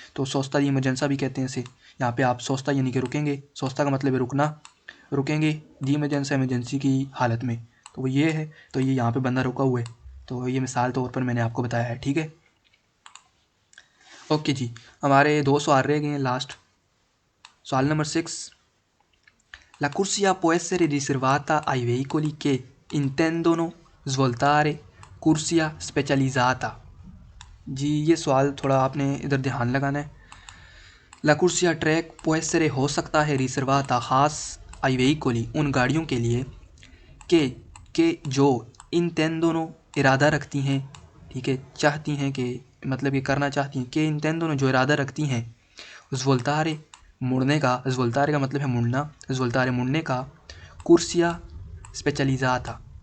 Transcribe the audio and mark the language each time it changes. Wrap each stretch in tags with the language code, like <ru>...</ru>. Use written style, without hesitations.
<hi>तो सोस्ता दी इमरजेंसा भी कहते हैं इसे। यहाँ पे आप सोस्ता यानी कि रुकेंगे, सोस्ता का मतलब है रुकना, रुकेंगे दी इमरजेंसा एमरजेंसी की हालत में, तो वो ये है। तो ये यहाँ पे बंदा रुका हुआ है, तो ये मिसाल तौर पर मैंने आपको बताया है, ठीक है। ओके जी, हमारे 2 सवाल रह गए हैं लास्ट। सवाल number 6।</hi> <it>La corsia può essere riservata ai veicoli che intendono svoltare corsia specializzata।</it> <hi>जी ये सवाल थोड़ा आपने इधर ध्यान लगाना है।</hi> <it>La corsia</it> <hi>track</hi> <it>può essere</it> <hi>हो सकता है, रिजर्वाता खास,</hi> <it>ai veicoli</it> <hi>उन गाड़ियों के लिए, के जो</hi> <it>intendono</it> <hi>इरादा रखती हैं, ठीक है, चाहती हैं कि, मतलब ये करना चाहती हैं, कि intendono जो इरादा रखती हैं,</hi> <it>svoltare</it> <hi>मुड़ने का, svoltare का मतलब है मुड़ना, svoltare मुड़ने का,</hi> <it>corsia specializzata,</it>